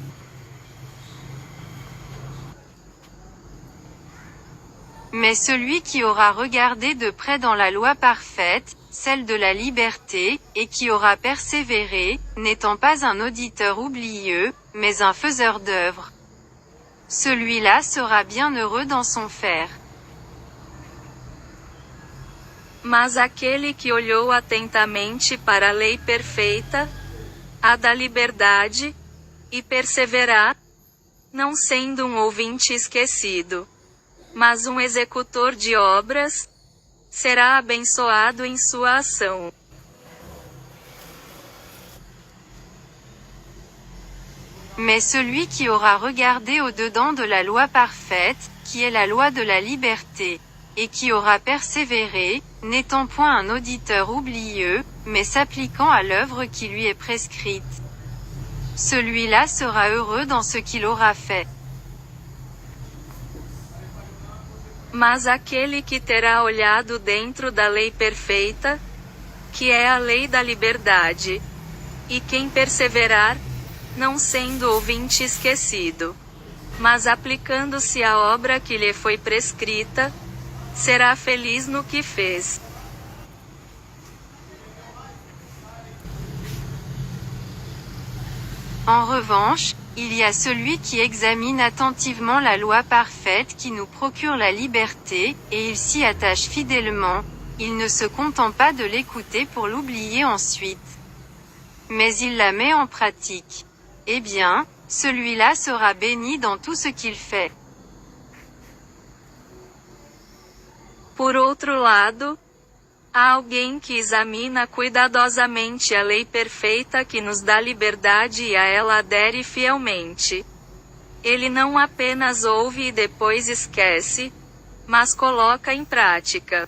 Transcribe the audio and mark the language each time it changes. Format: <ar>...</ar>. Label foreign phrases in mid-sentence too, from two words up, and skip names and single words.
<fr>Mais celui qui aura regardé de près dans la loi parfaite, celle de la liberté, et qui aura persévéré, n'étant pas un auditeur oublieux, mais un faiseur d'œuvre. Celui-là sera bien heureux dans son faire.</fr> <pt>Mas aquele que olhou atentamente para a lei perfeita, a da liberdade, e perseverar, não sendo um ouvinte esquecido, mas um executor de obras, será abençoado em sua ação.</pt> <fr>Mais celui qui aura regardé au-dedans de la loi parfaite, qui est la loi de la liberté, et qui aura persévéré, n'étant point un auditeur oublieux, mais s'appliquant à l'œuvre qui lui est prescrite. Celui-là sera heureux dans ce qu'il aura fait.</fr> <pt>Mas aquele que terá olhado dentro da lei perfeita, que é a lei da liberdade, e quem perseverar, não sendo ouvinte esquecido, mas aplicando-se à obra que lhe foi prescrita, será feliz no que fez.</pt> <fr>En revanche, il y a celui qui examine attentivement la loi parfaite qui nous procure la liberté, et il s'y attache fidèlement, il ne se contente pas de l'écouter pour l'oublier ensuite. Mais il la met en pratique. Eh bien, celui-là sera béni dans tout ce qu'il fait.</fr> <pt>Por outro lado, há alguém que examina cuidadosamente a lei perfeita que nos dá liberdade e a ela adere fielmente. Ele não apenas ouve e depois esquece, mas coloca em prática.</pt>